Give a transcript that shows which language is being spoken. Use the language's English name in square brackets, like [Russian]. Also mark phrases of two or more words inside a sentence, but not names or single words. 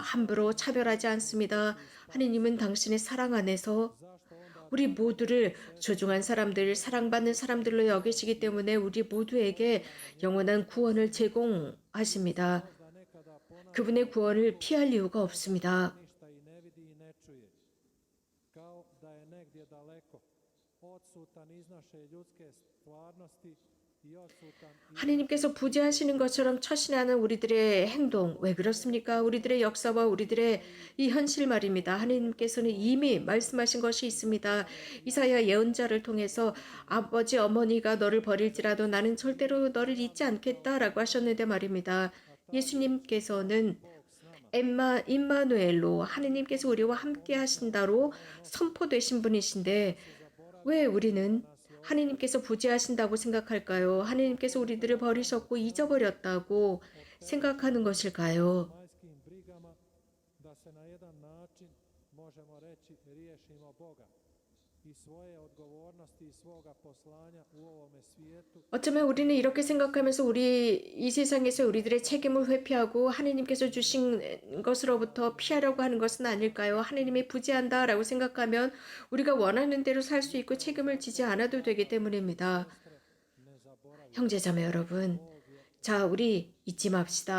[Korean] 함부로 차별하지 않습니다. 하느님은 당신의 사랑 안에서 우리 모두를 소중한 사람들, 사랑받는 사람들로 여기시기 때문에 우리 모두에게 영원한 구원을 제공하십니다. 그분의 구원을 피할 이유가 없습니다. [Croatian] ništa i ne vidi i ne čuje, kao da je negdje daleko, odsutan iz naše ljudske stvarnosti i odsutan [Korean] 하느님께서 부재하시는 것처럼 처신하는 우리들의 행동, 왜 그렇습니까? 우리들의 역사와 우리들의 이 현실 말입니다. 하느님께서는 이미 말씀하신 것이 있습니다. 이사야 예언자를 통해서 아버지 어머니가 너를 버릴지라도 나는 절대로 너를 잊지 않겠다라고 하셨는데 말입니다. 예수님께서는 임마누엘로 하느님께서 우리와 함께 하신다로 선포되신 분이신데 왜 우리는 하느님께서 부재하신다고 생각할까요? 하느님께서 우리들을 버리셨고 잊어버렸다고 생각하는 것일까요? [Croatian] zemaljskim brigama da se na jedan način, možemo reći, riješimo Boga i svoje odgovornosti i svoga poslanja u ovome svijetu. [Korean] 어쩌면 우리는 이렇게 생각하면서 이 세상에서 우리들의 책임을 회피하고 하느님께서 주신 것으로부터 피하려고 하는 것은 아닐까요? 하느님이 부재한다라고 생각하면 우리가 원하는 대로 살 수 있고 책임을 지지 않아도 되기 때문입니다. 형제자매 여러분, 자, 우리 잊지 맙시다.